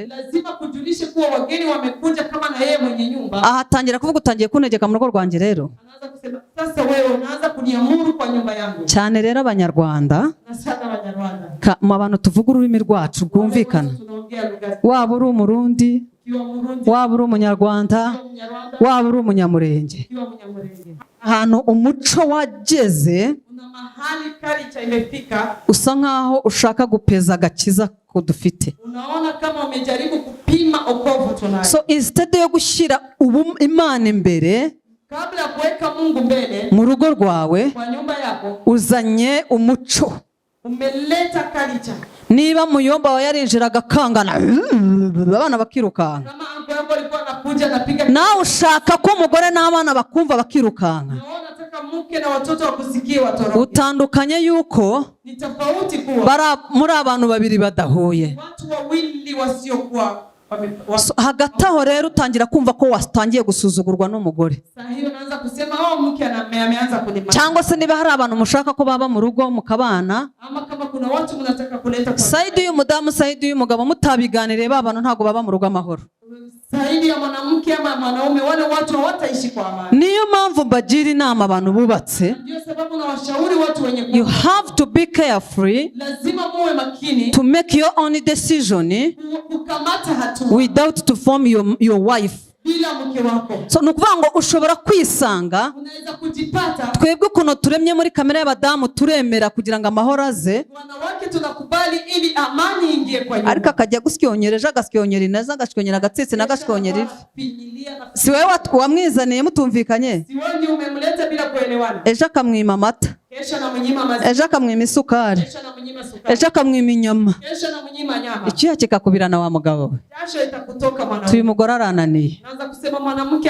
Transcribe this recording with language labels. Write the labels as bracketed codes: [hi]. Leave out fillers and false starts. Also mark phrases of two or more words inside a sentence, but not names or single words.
[sw] lazima kujulishe kuwa wageni wamekuja kama na yeye mwenye nyumba. [rw] ahatangira kuvuga utangiye kuntegeka mu rugo rwanjye. Rero [sw] Anaanza kusema sasa wewe unaanza kuniamuru kwa nyumba yangu. [rw] cyane rero Abanyarwanda, [sw] Na sana Abanyarwanda [rw] mu abantu tuvuga ururimi rwacu rwumvikana, [sw] tunaongea lugha, [rw] waba uri Umurundi, [sw] ukiwa Murundi, [rw] waba uri Umunyarwanda, [sw] ukiwa Mnyarwanda, [rw] waba uri Umunyamurenge, [sw] ukiwa Mnyamurenge. [rw] ahantu umuco wageze [sw] Kuna mahali culture imefika, [rw] usa nkaho ushaka gupeza agakiza ko dufite. [sw] unaona kama umejaribu kupima okovu tunayo. [en] So instead [rw] yo gushyira Imana imbere [sw] Kabla ya kuweka Mungu mbele [rw] mu rugo rwawe, [sw] kwa nyumba yako, [rw] uzanye umuco. [sw] umeleta culture. [rw] Niba muyomba wa yarinjiraga akangana abana bakirukanka, [sw] Kama anko yako alikuwa anakuja anapiga, [rw] nawe ushaka ko umugore n'abana bakumva bakirukanka. [sw] naona nataka mke na watoto wakusikie watoroke. [rw] Utandukanye yuko [sw] Ni tofauti kuwa [rw] muri abantu babiri badahuye. [sw] watu wawili wasiokuwa [rw] So, hagati aho rero utangira kumva ko watangiye gusuzugurwa n'umugore, [sw] Sasa hiyo naanza kusema mke ameanza kunimaliza. [rw] cyangwa se niba hari abantu mushaka ko baba mu rugo mukabana, [sw] Ama kama kuna watu mnataka kuleta kwa [rw] side y'umudamu side y'umugabo mutabiganiriye, ba bantu ntago baba mu rugo amahoro. [sw] zaidi ya mwanamke ama mwanaume, wale watu hawataishi kwa amani. [rw] Niyo mpamvu mbagira inama abantu bubatse, [sw] Ndio sababu na washauri watu wenye [en] you have to be careful [sw] lazima muwe makini [en] to make your own decision [sw] kukamata hatua [en] without to form your wife. [sw] bila mke wako. [rw] So nukuvuga ngo ushobora kwisanga, [sw] Unaweza kujipata, [rw] twebwe ukuntu turemye muri kamere y'abadamu turemera kugira ngo amahoro aze, [sw] wanawake tunakubali ili amani ingie kwa nyumba. [rw] ariko akajya gusyonyereje agasyonyera ineza agasyonyera agatsitsi n'agasyonyera ivi. [sw] Si wewe [rw] wamwizaniye mutumvikanye, [sw] Si wewe ndio umemleta bila kuelewana. [rw] ejo akamwima amata, [sw] Kesha na mnyima maziwa, [rw] ejo akamwima isukari, [sw] kesha na mnyima sukari. [rw] ejo akamwima inyama, [sw] kesho namunyima nyama, [rw] icyuya kikakubirana wa mugabo we. [sw] jasho itakutoka mwanaume. [rw] Uyu mugore arananiye, [sw] Naanza kusema mwanamke